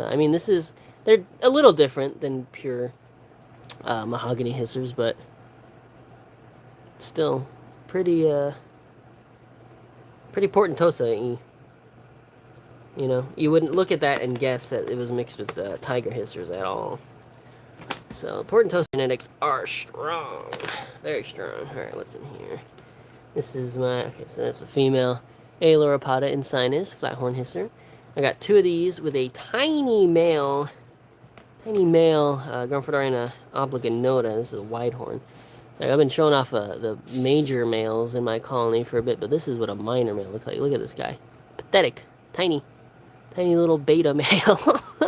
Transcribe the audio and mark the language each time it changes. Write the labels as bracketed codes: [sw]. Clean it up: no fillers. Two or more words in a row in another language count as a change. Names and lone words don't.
[en] I mean, they're a little different than pure mahogany hissers, but still pretty portentosa-y. You know, you wouldn't look at that and guess that it was mixed with tiger hissers at all. So, portentosa genetics are strong. Very strong. Alright, what's in here? This is my... Okay, so that's a female Ailuropoda insinus, flathorn hisser. I got 2 of these with a tiny male Gramphidorina obligonota. This is a wide horn. Like, I've been showing off the major males in my colony for a bit, but this is what a minor male looks like. Look at this guy. Pathetic. Tiny little beta male.